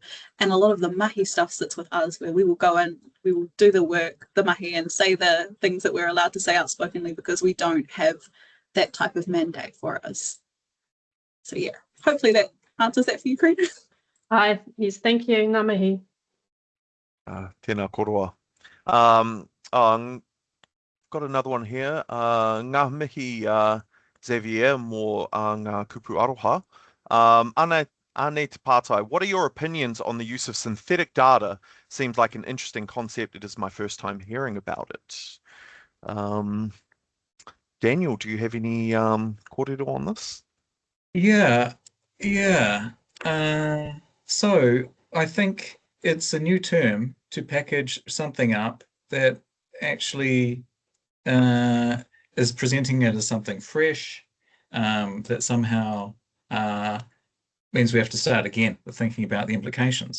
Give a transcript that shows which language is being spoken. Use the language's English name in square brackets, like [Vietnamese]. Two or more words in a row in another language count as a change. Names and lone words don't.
[English] And a lot of the mahi stuff sits with us, where we will go in, we will do the work, the mahi, and say the things that we're allowed to say outspokenly because we don't have that type of mandate for us. So yeah, hopefully that answers that for you, Karina. Hi, yes, thank you. [Māori] Ngā mihi. Tēnā koroa. Got another one here. Ngā mihi Xavier mō ngā kupu aroha. Ane te pātai, [English] what are your opinions on the use of synthetic data? Seems like an interesting concept. It is my first time hearing about it. Daniel, do you have any kōrero on this? Yeah. So I think it's a new term to package something up that actually is presenting it as something fresh, that somehow means we have to start again with thinking about the implications.